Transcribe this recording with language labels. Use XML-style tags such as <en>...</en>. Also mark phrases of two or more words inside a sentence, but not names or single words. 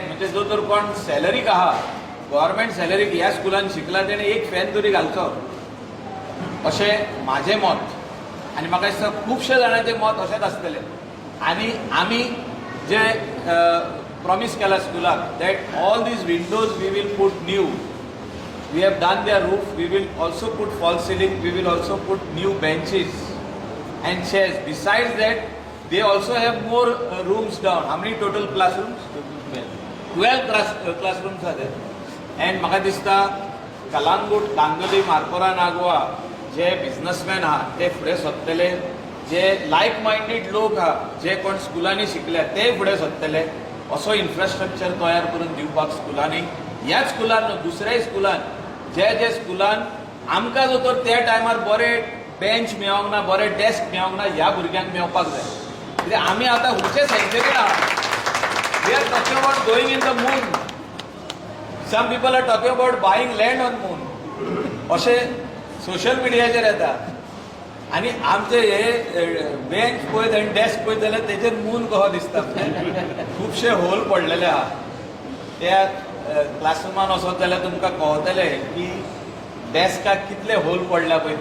<kok>म्हणजे जो तर कोण सॅलरीक आहा,</kok> <en>government salaryk</en> <kok>ह्या स्कुलान शिकला तेणे एक फॅन तरी घालचो, अशें म्हाजें मत. आनी म्हाका दिसता खुबशे जाणांचें मत अशेंच आसतलें. आनी आमी जे प्रॉमीस केला स्कुलाक</kok> <en>that all these windows we will put new. We have done their roof, we will also put false ceiling, we will also put new benches and chairs. Besides that, they also have more rooms down. How many total classrooms? 12 classrooms are there.</en> <kok>And म्हाका दिसता कलांगूट, कांगोली, मार्पोरा, नागोवा जे बिझनसमॅन आहा ते फुडें सरतले, जे</kok> <en>like minded</en> <kok>लोक आहा, जे कोण स्कुलांनी शिकल्या ते फुडें सरतले. असो इन्फ्रास्ट्रक्चर तयार करून दिवपाक स्कुलांनी, ह्याच स्कुलान दुसऱ्याय स्कुलान, जे स्कुलान आमकां जो तर त्या टायमार बरे बेंच मेळोंक ना, बरे डेस्क मेळोंक ना, ह्या भुरग्यांक मेळपाक जाय. कित्याक आमी आतां खंयचे सेंचुरीन आहा.</kok> <en>We are talking about going in the moon. Some people are talking about buying land on moon,</en> <kok>अशें सोशल मिडियाचेर येता. आनी आमचे हे बेंच पळयत आनी डेस्क पळयत जाल्यार तेजेर मून कहो दिसता. खुबशे होल पडलेले आहा. त्या क्लासरुमान वचत जाल्यार तुमकां कळटलें की डेस्काक कितले होल पडल्या पळय.</kok>